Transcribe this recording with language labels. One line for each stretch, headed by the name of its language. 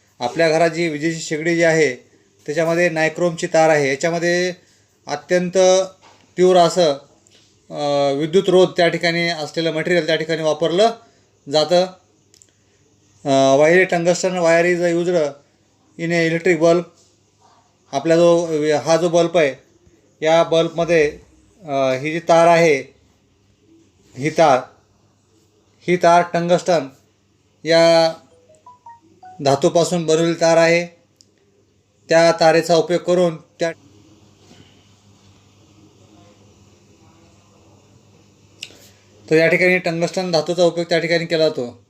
Marathi: आपल्या घरात जी विजेची शेगडी जी आहे त्याच्यामध्ये नायक्रोमची तार आहे. याच्यामध्ये अत्यंत तीव्र असं विद्युत रोध त्या ठिकाणी असलेलं मटेरियल त्या ठिकाणी वापरलं जातं.
English: Wire tungsten wire is used in a electric bulb.
Marathi: आपला हा जो बल्ब आहे, या बल्बमध्ये ही जी तार आहे, ही तार टंगस्टन या धातूपासून बनवलेली तार आहे. त्या तारेचा उपयोग करून तर या ठिकाणी टंगस्टन धातूचा उपयोग त्या ठिकाणी केला जातो.